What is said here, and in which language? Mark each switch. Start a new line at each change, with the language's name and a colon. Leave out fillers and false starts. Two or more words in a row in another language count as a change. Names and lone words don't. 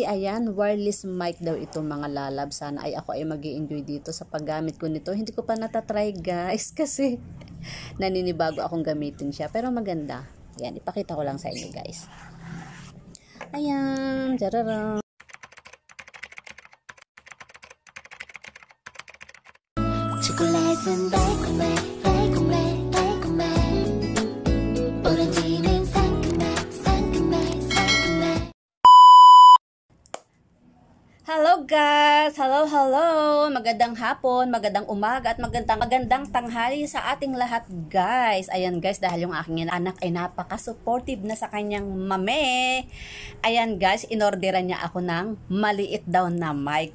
Filipino: Ayan,
English: wireless mic
Filipino: daw ito mga lalab. Sana ay ako ay mag-i-enjoy dito sa paggamit ko nito. Hindi ko pa natatry guys kasi naninibago akong gamitin siya. Pero maganda. Ayan, ipakita ko lang sa inyo guys. Ayan, jararang.
Korean: 초콜릿은 달콤해 달콤해 달콤해 오렌지는 상큼해 상큼해 상큼해.
English: Hello guys! Hello!
Filipino: Magandang hapon, magandang umaga at magandang tanghali sa ating lahat guys. Ayan guys, dahil yung aking anak ay napaka-supportive na sa kanyang mame. Ayan guys, inorderan niya ako ng maliit daw na mic.